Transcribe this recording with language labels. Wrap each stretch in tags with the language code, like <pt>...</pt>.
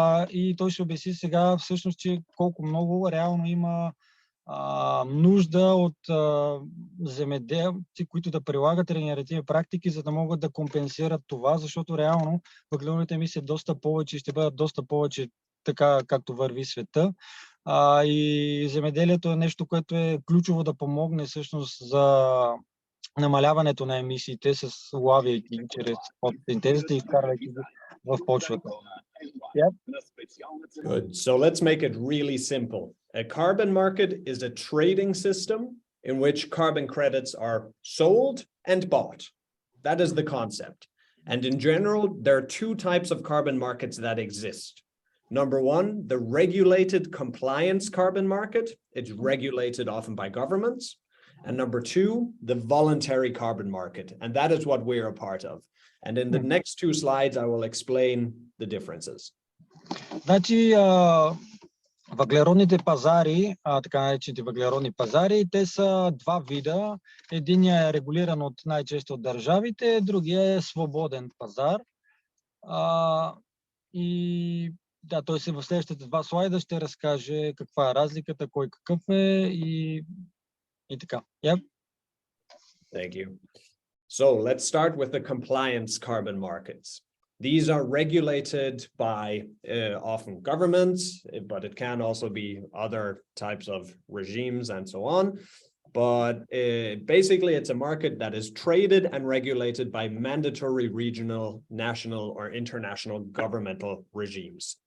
<bg>И той ще обясни сега всъщност, че колко много реално има нужда от земеделци, които да прилагат регенеративни практики, за да могат да компенсират това, защото реално въглеродните емисии доста повече, ще бъдат доста повече, така както върви света. И земеделието е нещо, което е ключово да помогне всъщност за намаляването на емисиите, с улавяйки чрез фотосинтезата и вкарвайки в почвата.</bg> <en>Yep. Good. So let's make it really simple. A carbon market is a trading system in which carbon credits are sold and bought. That is the concept. And in general, there are two types of carbon markets that exist. Number one, the regulated compliance carbon market. It's regulated often by governments. And number two, the voluntary carbon market. And that is what we're a part of. And in the next two slides, I will explain the differences.</en> <bg>Значи, въглеродните пазари, така наречените въглеродни пазари, те са два вида. Единият е регулиран най-често от държавите, другия е свободен пазар. И да, той в следващите два слайда ще разкаже каква е разликата, кой какъв е и така.</bg> <en>Yep. Thank you. So let's start with the compliance carbon markets. These are regulated by often governments, but it can also be other types of regimes and so on. But basically, it's a market that is traded and regulated by mandatory regional, national, or international governmental regimes.</en>